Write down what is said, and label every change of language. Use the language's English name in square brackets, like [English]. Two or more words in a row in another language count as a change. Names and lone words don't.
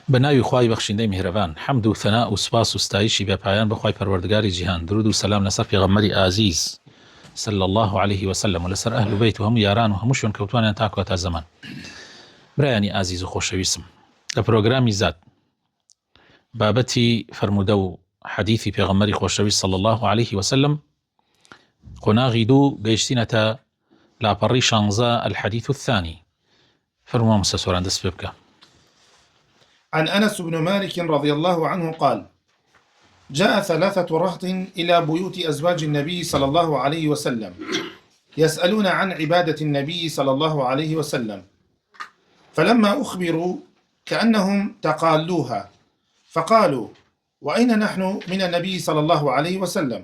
[Central Kurdish] بناوی خوای بەخشندەی میهرەبان حەمد و ثەنا و سوپاس و ستایشی بێپایان بەخوای پەروەردگاری جیهان درود و سەلام لەسەر پێغەمبەری ئازیز [Arabic] صلی الله عليه وسلم [Central Kurdish] و لەسەر ئەهل و بەیت و هەموو یاران و هەموو شوێن کەوتوانیان تا کۆتا زەمان. برایانی ئازیز و خۆشەویستم، لە پرۆگرامی زاد بابەتی فەرموودە و حەدیثی پێغەمبەری خۆشەویست [Arabic] صلی الله عليه وسلم [Central Kurdish] قۆناغی دوو گەیشتینەتە لاپەڕی 16 [Arabic] الحديث الثاني. [Central Kurdish] فرموا مسسوران دەست پێ بکە. [Arabic] عن أنس بن مالك رضي الله عنه قال: جاء 3 رهط إلى بيوت أزواج النبي صلى الله عليه وسلم يسألون عن عبادة النبي صلى الله عليه وسلم، فلما أخبروا كأنهم تقالوها فقالوا: وأين نحن من النبي صلى الله عليه وسلم؟